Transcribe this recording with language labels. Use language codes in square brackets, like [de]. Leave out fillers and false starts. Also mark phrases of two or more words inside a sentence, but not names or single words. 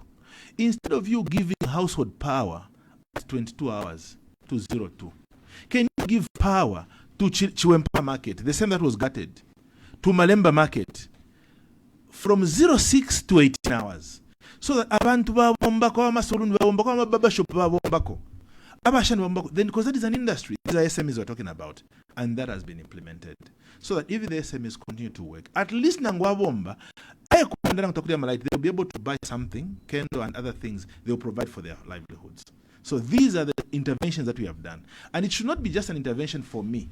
[en] Instead of you giving household power at 22 hours to 02, can you give power to Chiwempala Market, the same that was gutted, to Malemba Market, from 06 to 18 hours? [bem] So that abantu babombako, amasaluni babombako, amababa shop babombako. [en] Then, because that is an industry, these are SMEs we're talking about, and that has been implemented. So that even the SMEs continue to work, at least Nangwabomba, they'll be able to buy something, kendo and other things they'll provide for their livelihoods. So these are the interventions that we have done. And it should not be just an intervention for me.